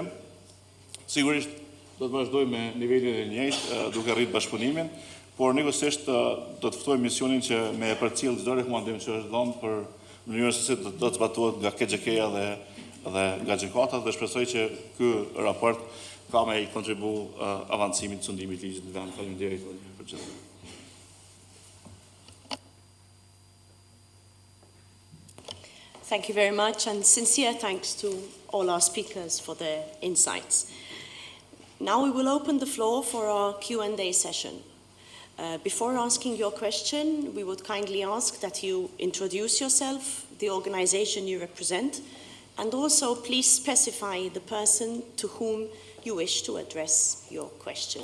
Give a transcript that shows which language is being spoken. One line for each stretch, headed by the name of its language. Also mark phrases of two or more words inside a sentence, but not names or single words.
Albanian: Sigurisht do të vazhdojmë me nivelin e njëjtë duke rritë bashkëpunimin, por njëkohësisht do të ftojmë misionin që me përcjell çdo rekomandim që është dhënë për mënyrën se si do të zbatohet nga KXK-ja dhe Galzignato dhe shpresoj që ky raport ka me i kontribu avancimit të sundimit ligjit në vend. Faleminderit për gjithë.
English: Thank you very much, and sincere thanks to all our speakers for their insights. Now we will open the floor for our Q&A session. Before asking your question, we would kindly ask that you introduce yourself, the organization you represent, and also please specify the person to whom you wish to address your question.